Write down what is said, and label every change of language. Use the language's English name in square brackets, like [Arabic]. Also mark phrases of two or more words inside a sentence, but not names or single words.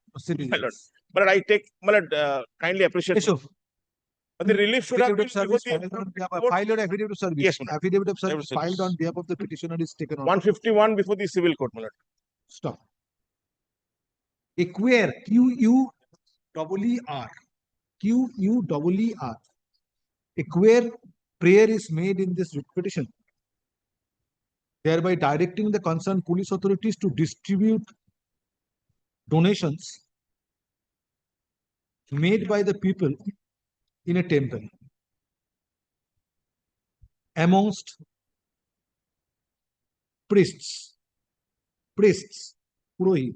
[English] citizens. but I take, my lord, kindly appreciate. Keshav, The relief should have affidavit been of service before filed on the behalf of- court. file your affidavit of service. Yes, my lord. Affidavit of service Affidavit of filed on service. behalf of the petitioner is taken on. 151 before the civil court, my lord. Stop. Acquire, Q-U-E-E-R. Q-U-E-E-R. Acquire prayer is made in this writ petition, thereby directing the concerned police authorities to distribute donations made by the people in a temple amongst priests, Purohit.